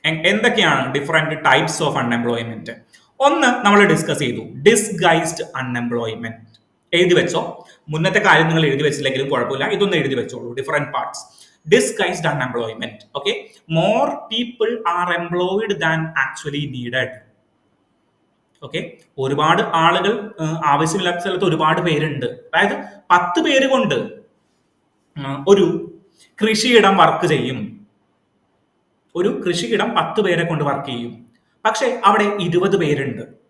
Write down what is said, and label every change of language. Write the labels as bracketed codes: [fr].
[ml] എന്തൊക്കെയാണ് different types of unemployment? ഒന്ന് നമ്മൾ ഡിസ്കസ് ചെയ്തു, ഡിസ്ഗൈസ്ഡ് അൺഎംപ്ലോയ്മെന്റ്. എഴുതി വെച്ചോ. മുന്നത്തെ കാര്യം നിങ്ങൾ എഴുതി വെച്ചില്ലെങ്കിലും കുഴപ്പമില്ല, ഇതൊന്ന് എഴുതി വെച്ചോളൂ. Different parts. Disguised unemployment. [en] Okay, more people are employed than actually needed. [ml] Okay, ഒരുപാട് ആളുകൾ ആവശ്യമില്ലാത്ത സ്ഥലത്ത് ഒരുപാട് പേരുണ്ട്. അതായത് 10 പേര് കൊണ്ട് ഒരു കൃഷിയിടം വർക്ക് ചെയ്യും. ഒരു കൃഷിയിടം 10 പേരെ കൊണ്ട് വർക്ക് ചെയ്യും. പക്ഷെ അവിടെ 20 പേരുണ്ട്.